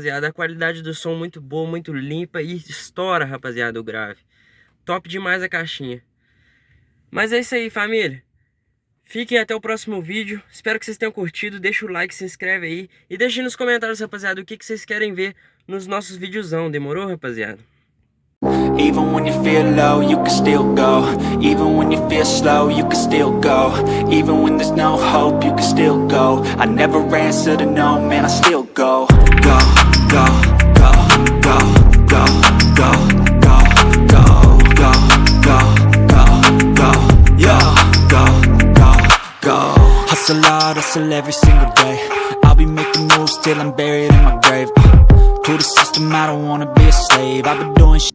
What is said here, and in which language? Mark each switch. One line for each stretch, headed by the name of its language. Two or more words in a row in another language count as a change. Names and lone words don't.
Portuguese: A qualidade do som muito boa, muito limpa e estoura, rapaziada, o grave. Top demais a caixinha. Mas é isso aí, família. Fiquem até o próximo vídeo, espero que vocês tenham curtido, deixa o like, se inscreve aí e deixe nos comentários, rapaziada, o que vocês querem ver nos nossos videozão, demorou, rapaziada?
English: Even when you feel low, you can still go. Even when you feel slow, you can still go. Even when there's no hope, you can still go. I never answer to no, man, I still go. Go, go, go, go, go, go, go, go, go, go, go, go, yo, go, go. Hustle hard, hustle every single day. I'll be making moves till I'm buried in my grave. To the system, I don't wanna be a slave. I've been doing shit